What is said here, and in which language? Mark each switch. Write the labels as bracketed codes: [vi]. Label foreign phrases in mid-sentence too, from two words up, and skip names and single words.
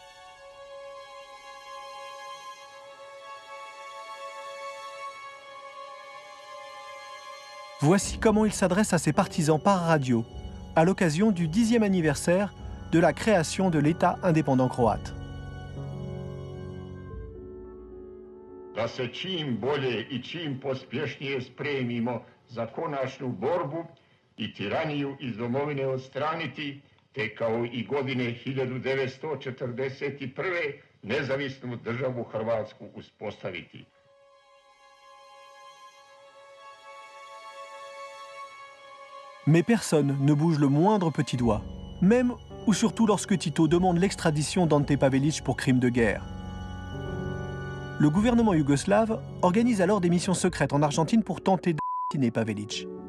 [fr] Voici comment il s'adresse à ses partisans par radio, à l'occasion du 10e anniversaire de la création de l'État indépendant croate. [hr] da se čim bolje i čim pospješnije spremimo za konačnu borbu i tiraniju iz domovine odstraniti, te kao i godine 1941. nezavisnu državu Hrvatsku uspostaviti. [fr] Mais personne ne bouge le moindre petit doigt, même ou surtout lorsque Tito demande l'extradition d'Ante Pavelić pour crime de guerre. Le gouvernement yougoslave organise alors des missions secrètes en Argentine pour tenter d'assassiner Pavelić.